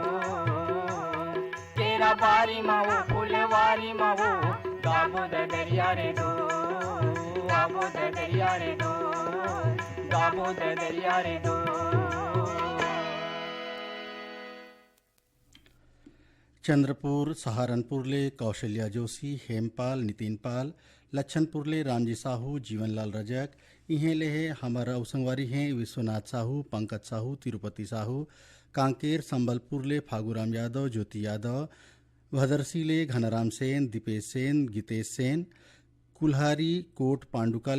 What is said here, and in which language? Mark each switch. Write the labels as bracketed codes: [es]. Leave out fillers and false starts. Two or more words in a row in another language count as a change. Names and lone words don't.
[hne] केरा बारी मावो फूलवारी मावो गाबो दरिया रे दो गाबो दरिया रे दो गाबो दरिया रे दो चंद्रपुर सहारनपुर ले कौशल्या जोशी, हेमपाल, नितिन पाल, लच्छनपुर ले रामजी साहू, जीवनलाल रजक, इहें ले है हमारा उसंगवारी हैं विश्वनाथ साहू, पंकज साहू, तिरुपति साहू, कांकेर संबलपुर ले फागूराम यादव, ज्योति यादव, भदरसी ले घनराम सेन, दीपेश सेन, गीतेश सेन, कुल्हारी कोट पांडुका